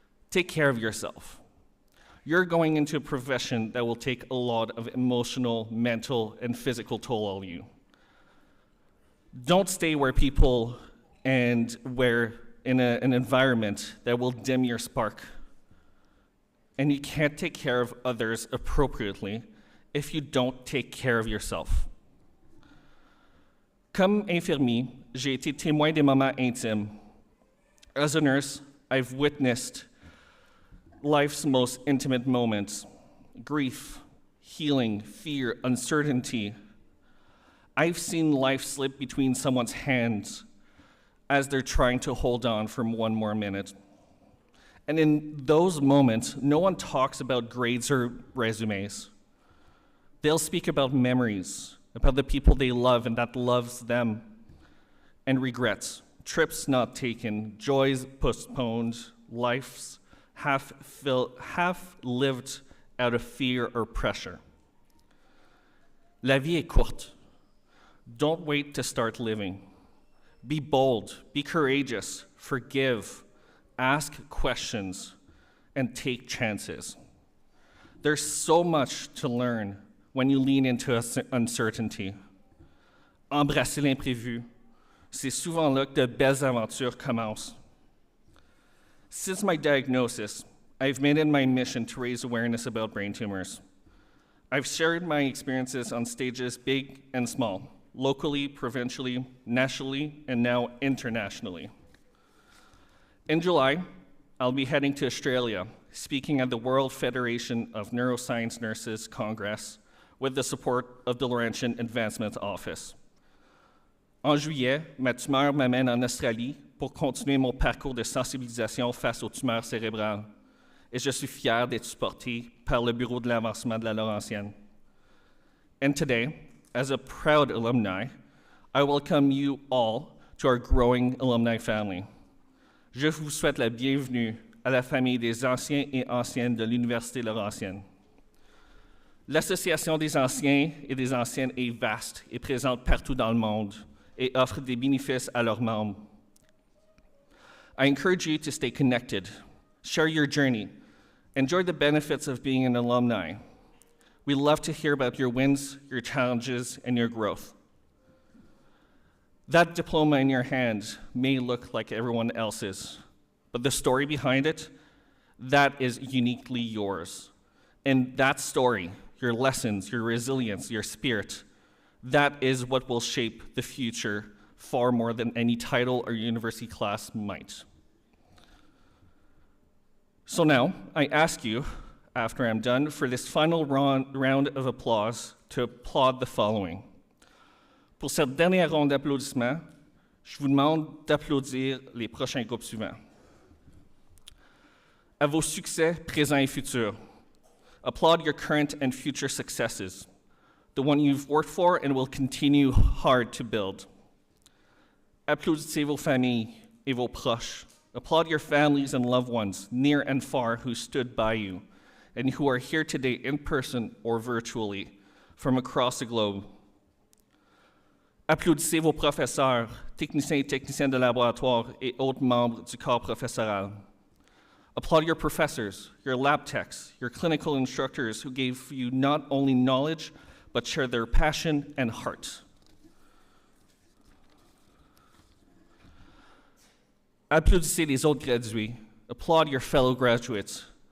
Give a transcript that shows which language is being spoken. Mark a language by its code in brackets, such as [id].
[en] Take care of yourself. You're going into a profession that will take a lot of emotional, mental, and physical toll on you. Don't stay where people and where in an environment that will dim your spark. And you can't take care of others appropriately if you don't take care of yourself. [fr] Comme infirmier, j'ai été témoin des moments intimes. [en] As a nurse, I've witnessed life's most intimate moments: grief, healing, fear, uncertainty. I've seen life slip between someone's hands as they're trying to hold on for one more minute. And in those moments, no one talks about grades or resumes. They'll speak about memories, about the people they love and that loves them, and regrets, trips not taken, joys postponed, lives half lived out of fear or pressure. [fr] La vie est courte. [en] Don't wait to start living. Be bold, be courageous, forgive, ask questions, and take chances. There's so much to learn when you lean into uncertainty. [fr] Embrasser l'imprévu, c'est souvent là que de belles aventures commencent. [en] Since my diagnosis, I've made it my mission to raise awareness about brain tumors. I've shared my experiences on stages big and small, locally, provincially, nationally, and now internationally. In July, I'll be heading to Australia, speaking at the World Federation of Neuroscience Nurses Congress with the support of the Laurentian Advancement Office. [fr] En juillet, ma tumeur m'amène en Australie pour continuer mon parcours de sensibilisation face aux tumeurs cérébrales. Et je suis fier d'être supporté par le Bureau de l'avancement de la Laurentienne. [en] And today, as a proud alumni, I welcome you all to our growing alumni family. [fr] Je vous souhaite la bienvenue à la famille des anciens et anciennes de l'Université Laurentienne. L'Association des anciens et des anciennes est vaste et présente partout dans le monde et offre des bénéfices à leurs membres. [en] I encourage you to stay connected, share your journey, enjoy the benefits of being an alumni. We love to hear about your wins, your challenges, and your growth. That diploma in your hand may look like everyone else's, but the story behind it, that is uniquely yours. And that story, your lessons, your resilience, your spirit, that is what will shape the future far more than any title or university class might. So now, I ask you, after I'm done, for this final round of applause to applaud the following. [fr] Pour cette dernière ronde d'applaudissements, je vous demande d'applaudir les prochains groupes suivants. À vos succès présents et futurs, [en] applaud your current and future successes, the one you've worked for and will continue hard to build. [fr] Applaudissez vos familles et vos proches. [en] Applaud your families and loved ones, near and far, who stood by you and who are here today in person or virtually from across the globe. [fr] Applaudissez vos professeurs, techniciens et techniciennes de laboratoire et autres membres du corps professoral. [en] Applaud your professors, your lab techs, your clinical instructors who gave you not only knowledge, but shared their passion and heart. [fr] Applaudissez les autres gradués. [en] Applaud your fellow graduates,